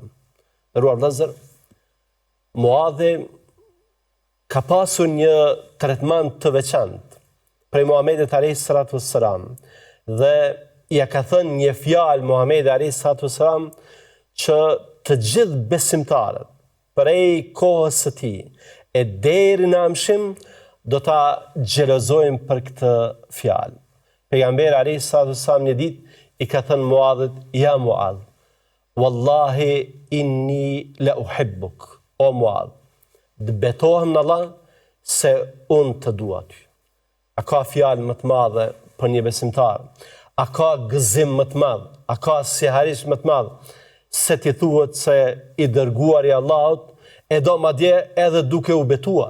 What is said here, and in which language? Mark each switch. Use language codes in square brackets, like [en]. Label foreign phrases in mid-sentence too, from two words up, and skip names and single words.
[sq] Nderuar vëllezër, Muadhi ka pasur një tretman të veçantë prej Muhamedit [ar] عليه الصلاة والسلام [sq] dhe ja ka thënë një fjalë Muhamedi [ar] عليه الصلاة والسلام [sq] që të gjithë besimtarët prej kohës së tij e deri në amshim do ta xhelozojnë për këtë fjalë. Pejgamberi [ar] عليه الصلاة والسلام [sq] një ditë i ka thënë Muadhit: "Ja Muadh, [ar] والله إني لأحبك." [sq] O Muadh, të betohem në Allah se unë të dua ty. A ka fjalë më të madhe për një besimtar? A ka gëzim më të madh? A ka siharish më të madh se ti thuhet se i dërguari i Allahut e do madje edhe duke u betuar?